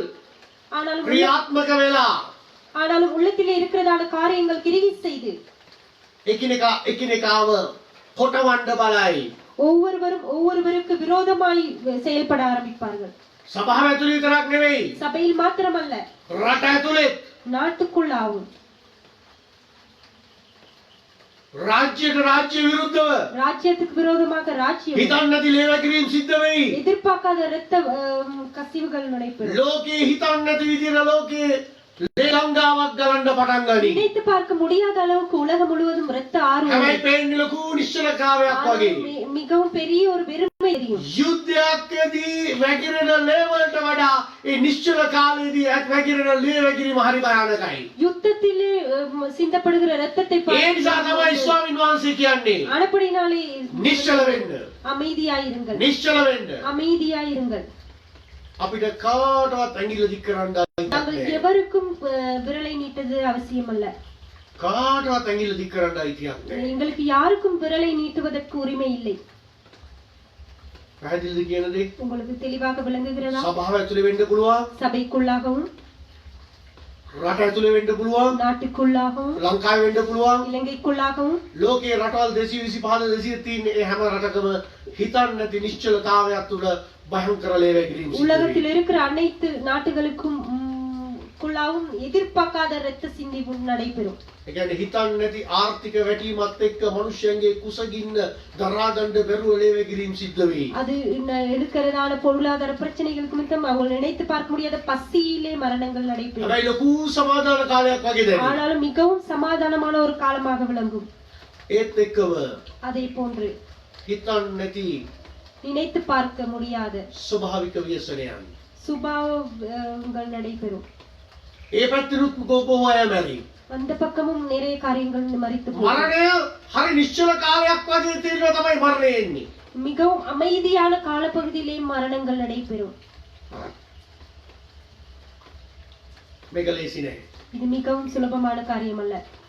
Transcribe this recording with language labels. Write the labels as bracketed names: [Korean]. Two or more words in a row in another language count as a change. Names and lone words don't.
[Tamil] ஆனாலும் [Sinhala] ක්‍රියාත්මක වෙලා [Tamil] ஆனாலும் உள்ளத்திலே இருக்கிறதான காரியங்கள் கிரியை செய்து [Sinhala] එකිනෙකාව කොටවන්න බලයි. [Tamil] ஒவ்வொருவரும் ஒவ்வொருவருக்கு விரோதமாய் செயல்பட ஆரம்பிப்பார்கள். [Sinhala] සභාව ඇතුලේ විතරක් නෙවෙයි. [Tamil] சபையில் மாத்திரமல்ல, [Sinhala] රට ඇතුලේ [Tamil] நாட்டுக்குள்ளாவும் [Sinhala] රාජ්‍යයට රාජ්‍ය විරුද්ධව [Tamil] ராஜ்யத்துக்கு விரோதமாக ராஜ்யம் [Sinhala] හිතන්න නැති ලේවැකිරීම් සිද්ධ වෙයි. [Tamil] எதிர்பார்க்காத இரத்த கசிவுகள் நடைபெறும். [Sinhala] ලෝකේ හිතන්න නැති විදිහට ලෝකේ ලේගංගාවක් ගලන්න පටන් ගනී. [Tamil] நினைத்து பார்க்க முடியாத அளவுக்கு உலகம் முழுவதும் இரத்த ஆறு [Sinhala] හැබැයි පේන්නේ ලොකු නිශ්චලතාවයක් වගේ. [Tamil] மிகவும் பெரிய ஒரு வெறுமை தெரியும். [Sinhala] යුද්ධයකදී වැగిරෙන ලේවලට වඩා ඒ නිශ්චල කාලයේදී වැగిරෙන ලේවැකිරීම හරි භයානකයි. [Tamil] யுத்தத்திலே சிந்தப்படுகிற இரத்தத்தை [Sinhala] ඒ නිසා තමයි ස්වාමීන් වහන්සේ කියන්නේ [Tamil] ஆனப்படினாலே [Sinhala] නිශ්චල වෙන්න. [Tamil] அமைதியாயிருங்கள், [Sinhala] නිශ්චල වෙන්න. [Tamil] அமைதியாயிருங்கள். [Sinhala] අපිට කාටවත් ඇඟිල්ල දික් කරන්න [Tamil] நாங்கள் எவருக்கும் விரலை நீட்டது அவசியம் அல்ல. [Sinhala] කාටවත් ඇඟිල්ල දික් කරන්න අයිතියක් නැහැ. [Tamil] எங்களுக்கு யாருக்கும் விரலை நீட்டுவதற்கு உரிமை இல்லை. [Sinhala] පැහැදිලිද කියන දේ? [Tamil] உங்களுக்கு தெளிவாக விளங்குகிறதா? [Sinhala] සභාව ඇතුලේ වෙන්න පුළුවන්. [Tamil] சபைக்குள்ளாகவும், [Sinhala] රට ඇතුලේ වෙන්න පුළුවන්. [Tamil] நாட்டுக்குள்ளாகவும், [Sinhala] ලංකාවේ වෙන්න පුළුවන්. [Tamil] இலங்கைக்குள்ளாகவும், [Sinhala] ලෝකේ රටවල් 225 230 තියෙන ඒ හැම රටකම හිතන්න නැති නිශ්චලතාවයක් තුළ භයංකර ලේවැකිරීම් සිද්ධ වෙයි. [Tamil] உலகத்தில் இருக்கிற அனைத்து நாட்டுகளுக்கும் குள்ளாவும் எதிர்பார்க்காத இரத்த சிந்திவு நடைபெறும். [Sinhala] ඒ කියන්නේ හිතන්න නැති ආර්ථික වැටීමත් එක්ක මිනිස්යන්ගේ කුසගින්න දරා ගන්න බැරුව ලේවැකිරීම් සිද්ධ වෙයි. [Tamil] அது இருக்கிறதான பொருளாதார பிரச்சனைகளுக்கு நிமித்தம் அவங்க நினைத்து பார்க்க முடியாத பசியிலே மரணங்கள் நடைபெறும். [Sinhala] හැබැයි ලොකු සමාදාන කාලයක් වගේ දැනෙනවා. [Tamil] ஆனாலும் மிகவும் சமாதானமான ஒரு காலமாக விளங்கும். [Sinhala] ඒත් එක්කම [Tamil] அதே போன்று [Sinhala] හිතන්න නැති [Tamil] நினைத்து பார்க்க முடியாத [Sinhala] ස්වභාවික ව්‍යසනයන්. [Tamil] சுபாவங்கள் நடைபெறும். [Sinhala] ඒ පැත්තෙනුත් කෝපෝ අය මැරි. [Tamil] அந்த பக்கமும் நிறைய காரியங்கள் மறித்து போகும். [Sinhala] මරණය හරි නිශ්චල කාලයක් වගේ තියෙනවා තමයි මරණය එන්නේ. [Tamil] மிகவும் அமைதியான காலப்பகுதியிலே மரணங்கள் நடைபெறும். [Sinhala] මේක ලේසි නෑ. [Tamil] இது மிகவும் சுலபமான காரியம் அல்ல.